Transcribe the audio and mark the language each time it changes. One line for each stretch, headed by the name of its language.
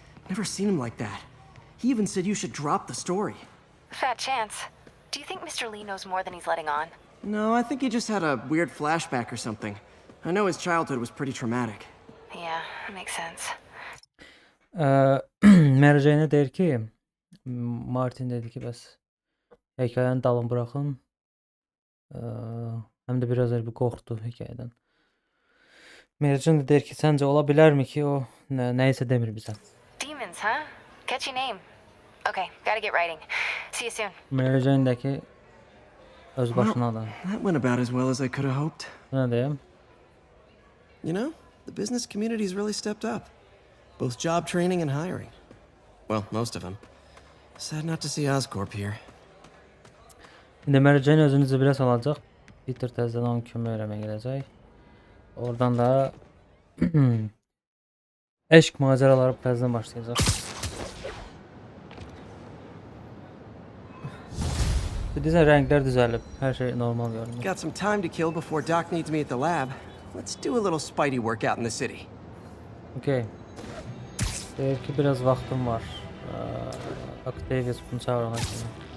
English: Never seen him like that. He even said you should drop the story. fat chance. Do you think Mr. Lee knows more than he's letting on? No, I think he just had a weird flashback or something. I know his childhood was pretty traumatic. Yeah, makes sense.
Azerbaijani: Mary Jane'a deyir ki, Martin dedi ki, bəs hekayəni dalın buraxın. Həm də biraz bir qorxdu hekayədən. Mary Jane də deyir ki, səncə ola bilərmi ki, o nəyisə demir bizə.
English: Demons, huh? Catchy name. Okay, gotta get writing. See you soon.
Azerbaijani: Mary Jane də ki, öz başına da.
English: That went about as well as I could have hoped.
Azerbaijani: Nə deyim?
English: You know, the business community's really stepped up. Both job training and hiring. Well, most of them. Sad not to see Oscorp here.
Azerbaijani: İndi Mary Jane özünü zibilə salacaq. Peter təzədən onun kömək eləməyə gələcək. Oradan da eşq macəraları təzədən başlayacaq. Deyirsən rənglər düzəlib, hər şey normal görünür.
English: Got some time to kill before Doc needs me at the lab. Let's do a little Spidey workout in the city.
Azerbaijani: Okay. Deyir ki, biraz vaxtım var. Octavius bunu çağırana kimi.